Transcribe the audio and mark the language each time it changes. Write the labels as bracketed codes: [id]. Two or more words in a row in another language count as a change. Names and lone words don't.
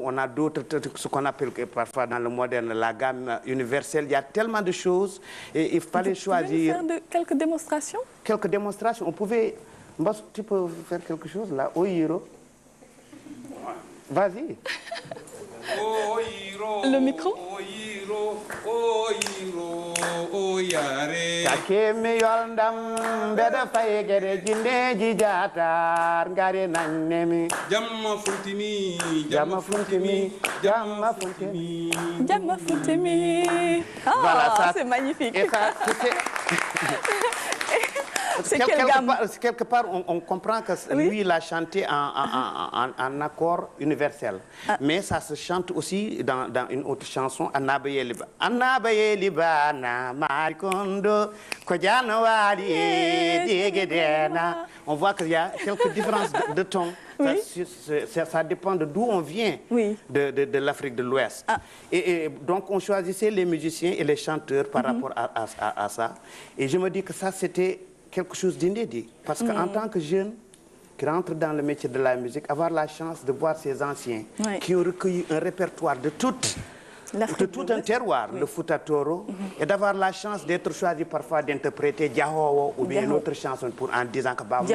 [fr] On a d'autres, ce qu'on appelle parfois dans le moderne la gamme universelle. Il y a tellement de choses et il fallait choisir. Vous pouvez faire quelques démonstrations? Quelques démonstrations. On pouvait... Tu peux faire quelque chose là? Oyiro. Vas-y. Le micro? [ff] Kakeme yoldam beda faye gere jindeji jatar ngare nannemi jamma funtimi jamma funtimi jamma funtimi jamma funtimi. [fr] Voilà, ça c'est magnifique. Et ça, quelque part, on comprend que lui, il a chanté en accord universel. Mais ça se chante aussi dans une autre chanson, Anabaye Liba. [ff] Anabaye Liba na marikondo kojano wali diegedena. [fr] On voit qu'il y a quelques différences de ton. Ça dépend de d'où on vient, de l'Afrique de l'Ouest. Et donc, on choisissait les musiciens et les chanteurs par rapport à ça. Et je me dis que ça, c'était quelque chose d'inédit. Parce qu'en tant que jeune qui rentre dans le métier de la musique, avoir la chance de voir ces anciens qui ont recueilli un répertoire de tout un terroir, le Fouta Toro, et d'avoir la chance d'être choisi parfois d'interpréter Diahowo ou bien une autre chanson en disant que Baba Mal...